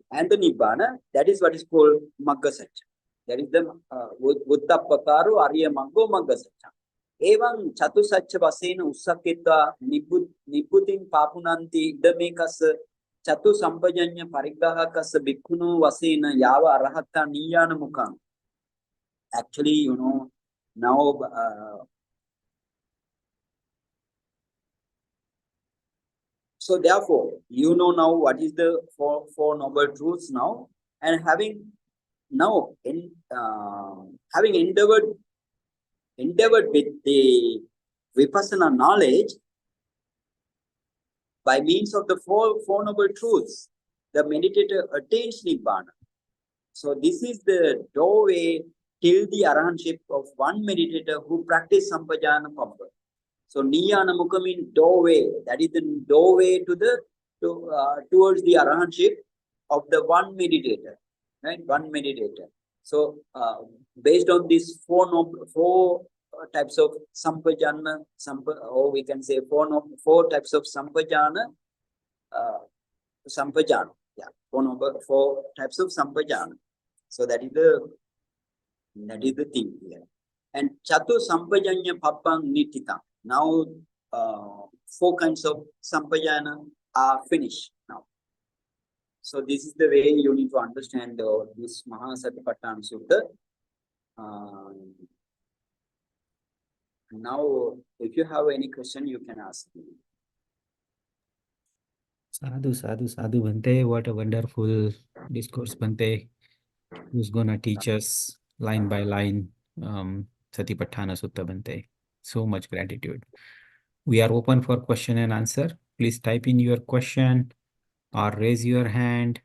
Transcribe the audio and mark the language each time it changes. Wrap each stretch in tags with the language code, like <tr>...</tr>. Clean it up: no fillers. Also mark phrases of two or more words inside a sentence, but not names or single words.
<en>And the nibbana, that is what is called</en> <pi>magga satya.</pi> <en>That is the</en> <pi>vuttapakaru ariya maggo magga satya. Evam chatu satya vasena ussakitva nibbutin papunanti idamekasa chatu sampajañña parigrahakasa bhikkhunu vasena yava arahata niyana mukam.</pi> <en>Actually, you know, now so therefore, you know now what is the four noble truths now, and having endeavored with the vipassana knowledge by means of the four noble truths, the meditator attains nibbana. So this is the doorway till the arahantship of one meditator who practices</en> <pi>sampajāna Pabba.</pi> <en>So</en> <pi>niyana mukha</pi> <en>means doorway. That is the doorway towards the arahantship of the one meditator, right? One meditator. So based on these four types of sampajāna, or we can say four types of sampajāna, yeah, four types of sampajāna. So that is the thing here.</en> <pi>And chatu sampajañña pappang nitita.</pi> <en>Now, four kinds of sampajāna are finished now. So this is the way you need to understand this Mahāsatipațțhāna Sutta. Now, if you have any question, you can ask me.</en> <pi>Sadhu, sadhu, sadhu, Bhante.</pi> <en>What a wonderful discourse, Bhante. Who's gonna teach us line by line Satipatthana Sutta, Bhante. So much gratitude. We are open for question and answer. Please type in your question or raise your hand.</en>